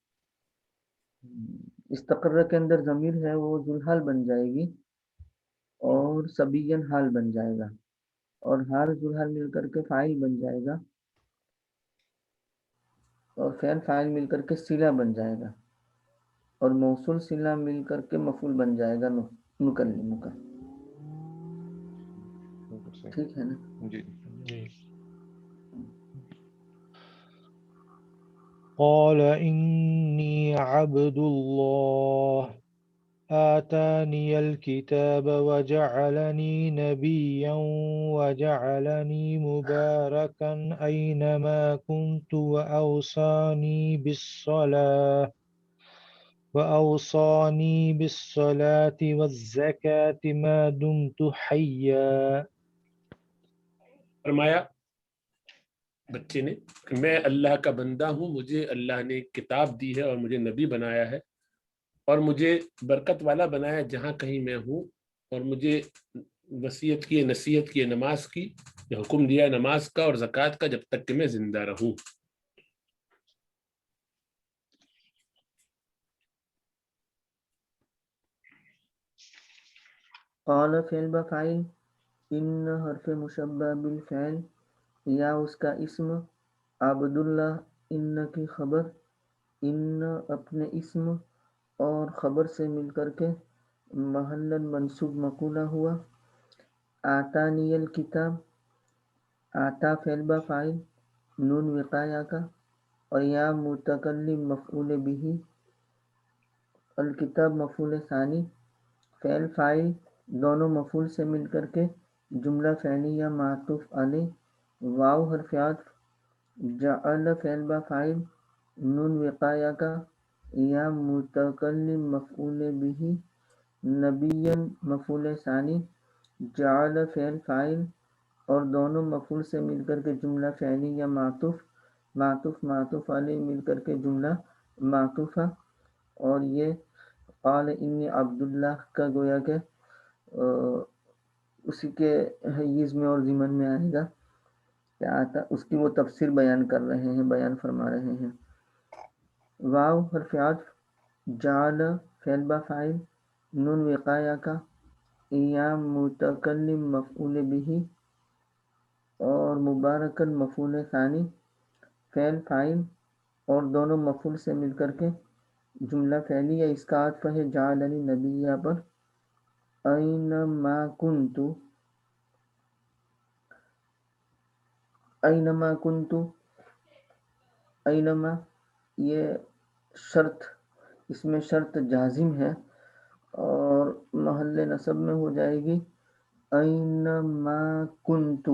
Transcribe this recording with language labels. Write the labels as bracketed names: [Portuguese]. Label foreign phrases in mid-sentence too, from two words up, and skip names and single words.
[Urdu] استقر کے اندر ضمیر ہے وہ ذوالحال بن جائے گی اور صبیًا حال بن جائے گا، اور حال ذوالحال مل کر کے فاعل بن جائے گا، اور فعل فاعل مل کر کے صلہ بن جائے گا، اور موصول صلہ مل کر کے مفعول بن جائے گا نکلم کا. ٹھیک ہے نا؟ جی [Arabic] قال إني عبد الله آتاني الكتاب وجعلني نبيا وجعلني مباركا أينما كنت وأوصاني بالصلاة والزكاة ما دمت حيا. [Urdu] فرمایا بچے نے کہ میں اللہ کا بندہ ہوں، مجھے اللہ نے ایک کتاب دی ہے اور مجھے نبی بنایا ہے، اور مجھے برکت والا بنایا جہاں کہیں میں ہوں، اور مجھے وصیت کی نصیحت کی نماز کی، یہ حکم دیا نماز کا اور زکوٰۃ کا جب تک کہ میں زندہ رہوں. قال فعل بفعل، ان حرف مشبہ بالفعل، یا اس کا اسم، عبداللہ ان کی خبر، ان اپنے اسم اور خبر سے مل کر کے محلاً منصوب مقولہ ہوا. [Arabic] آتانی الکتاب، [Urdu] آتا فعل بفعل نون وقایہ کا، اور یا متکلم مفعول به، الکتاب مفعول ثانی، فعل فاعل دونوں مفعول سے مل کر کے جملہ فعلیہ معطوف علیہ، واو حرف عطف، جعل فعل بفاعل نون وقایہ کا، یا متکلم مفعول به، نبیًا مفعول ثانی، جعل فعل فاعل اور دونوں مفعول سے مل کر کے جملہ فعلیہ معطوف معطوف علیہ مل کر کے جملہ معطوفہ. اور یہ [Arabic] قال انی عبداللہ [Urdu] کا گویا کہ اسی کے حیز میں اور ضمن میں آئے گا کیا آتا، اس کی وہ تفسیر بیان کر رہے ہیں، بیان فرما رہے ہیں. واو حرف عطف، جعل فعل با فاعل، نون وقایہ کا، یا متکلم مفعول به اور مبارکن مفعول ثانی، فعل فاعل اور دونوں مفعول سے مل کر کے جملہ فعلیہ. اس کا عطف ہے [Arabic] جعلنی نبیہ [Urdu] پر. [Arabic] اینما کنتو، اینما کنتو، [Urdu] اینما یہ شرط، اس میں شرط جازم ہے اور محل نصب میں ہو جائے گی [Arabic] اینما کنتو.